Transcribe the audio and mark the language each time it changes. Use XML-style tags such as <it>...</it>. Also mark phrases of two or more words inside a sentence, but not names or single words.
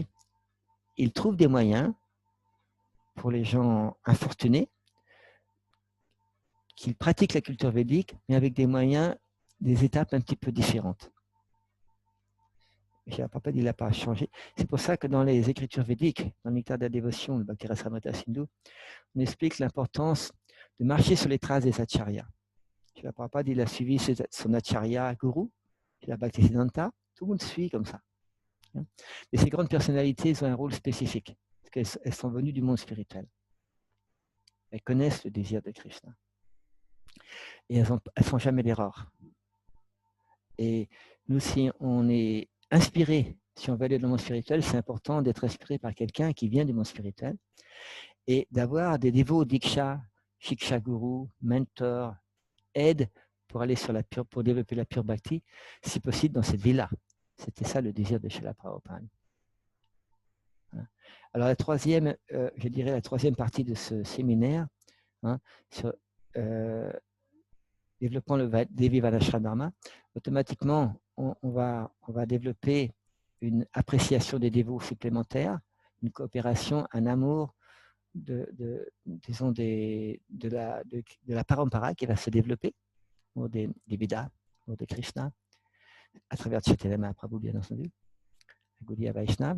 <fr>Il trouve des moyens pour les gens infortunés qui pratiquent la culture védique, mais avec des moyens, des étapes un petit peu différentes. Srila Prabhupada, il n'a pas changé. C'est pour ça que dans les écritures védiques, dans le Nectar de la dévotion, le Bhakti Rasamrita Sindhu, on explique l'importance de marcher sur les traces des acharyas. Srila Prabhupada, il a suivi son acharya guru, Srila Bhaktisiddhanta. Tout le monde suit comme ça. Et ces grandes personnalités ont un rôle spécifique, parce qu'elles sont venues du monde spirituel. Elles connaissent le désir de Krishna. Et elles ne font jamais d'erreur. Et nous, si on est inspiré, si on veut aller dans le monde spirituel, c'est important d'être inspiré par quelqu'un qui vient du monde spirituel et d'avoir des dévots diksha, shiksha guru, mentor, aide pour aller pour développer la pure bhakti, si possible dans cette vie-là. C'était ça le désir de Srila Prabhupada. Alors la troisième, je dirais la troisième partie de ce séminaire, sur développant le Devi Varnashram, automatiquement on va développer une appréciation des dévots supplémentaires, une coopération, un amour disons de la parampara qui va se développer, des Vedas, de Krishna, à travers Chaitanya Mahaprabhu bien entendu, Gaudiya Vaishnava.</fr>